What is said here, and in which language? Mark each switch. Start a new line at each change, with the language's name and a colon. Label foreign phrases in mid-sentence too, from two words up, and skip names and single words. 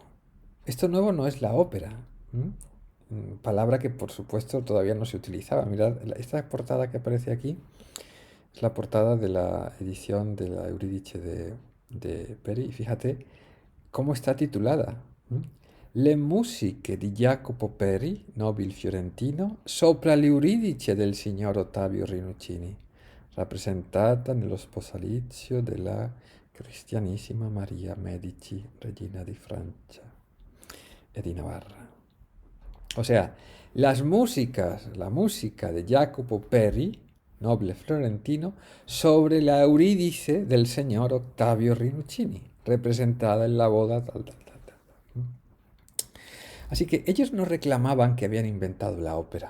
Spanish: Esto nuevo no es la ópera. Palabra que, por supuesto, todavía no se utilizaba. Mirad, esta portada que aparece aquí es la portada de la edición de la Eurídice de Peri. Y fíjate cómo está titulada.
Italian: Le musiche di Jacopo Peri, nobile fiorentino, sopra l'Euridice del signor Ottavio Rinuccini, rappresentata nello sposalizio della cristianissima Maria Medici, regina di Francia e di Navarra.
Spanish: O sea, la música de Jacopo Peri, noble florentino, sobre la Eurídice del señor Ottavio Rinuccini, representada en la boda tal. Así que ellos no reclamaban que habían inventado la ópera.